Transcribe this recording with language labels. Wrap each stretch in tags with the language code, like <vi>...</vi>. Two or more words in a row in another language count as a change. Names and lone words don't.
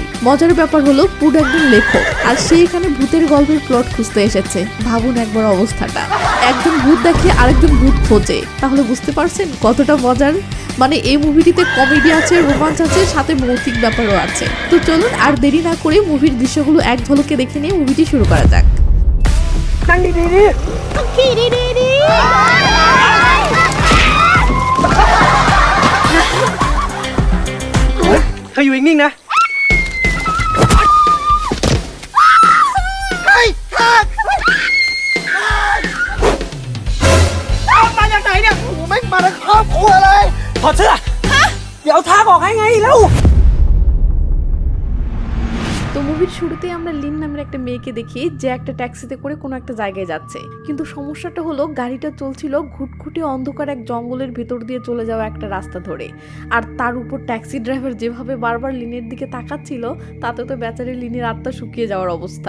<bn>মজার ব্যাপার হলো পুড একজন লেখক, আর সে এখানে ভূতের গল্পের প্লট খুঁজতে এসেছে। ভাবুন একবার অবস্থাটা, একজন ভূত দেখে আরেকজন ভূত খোঁজে। তাহলে বুঝতে পারছেন কতটা মজার। মানে এই মুভিটিতে কমেডি আছে, রোমাঞ্চ আছে, সাথে ভৌতিক ব্যাপারও আছে। তো চলুন আর দেরি না করে মুভির দৃশ্যগুলো এক ঝলকে দেখে নিয়ে মুভিটি শুরু করা যাক।</bn> <th>เธออยู่นิ่งๆนะมาจากไหนเนี่ยโอ้โหแม่งมาทั้งครอบครัวเลยถอดเสื้อเดี๋ยวเอาทางออกให้ไงแล้ว</th> <bn>তো মুভির শুরুতে আমরা লিন নামের একটা মেয়েকে দেখি যে একটা ট্যাক্সিতে করে কোনো একটা জায়গায় যাচ্ছে। কিন্তু সমস্যাটা হলো গাড়িটা চলছিল ঘুটঘুটে অন্ধকার এক জঙ্গলের ভেতর দিয়ে চলে যাওয়া একটা রাস্তা ধরে। আর তার উপর ট্যাক্সি ড্রাইভার যেভাবে বারবার লিনের দিকে তাকাচ্ছিল তাতে তো বেচারি লিনের আত্মা শুকিয়ে যাওয়ার অবস্থা।</bn>